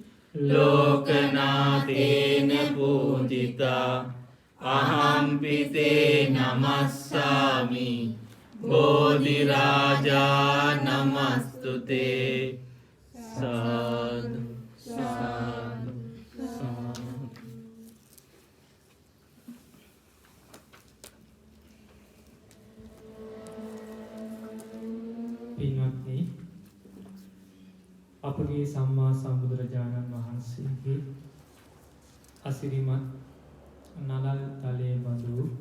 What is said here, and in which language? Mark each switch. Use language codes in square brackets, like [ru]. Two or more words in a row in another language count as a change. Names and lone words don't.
[pi] ලෝකනාතේන පූජිතා අහම්පිතේ නමස්සාමි බෝධිරාජා නමස්තුතේ සාදු සාදු සාදු. [si] පින්වත්නි, අපගේ සම්මා සම්බුදුරජාණන් වහන්සේගේ අසිරිමත් නලල් තලයේ බඳු